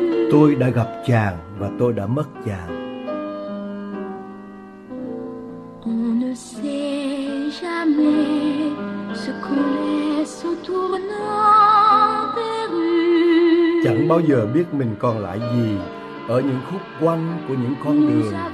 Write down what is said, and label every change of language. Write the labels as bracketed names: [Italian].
[Vietnamese] Tôi đã gặp chàng và tôi đã mất chàng. [French] On ne sait jamais ce qu'on laisse au tournant des rues. [Vietnamese] Chẳng bao giờ biết mình còn lại gì ở những khúc quanh của những con đường.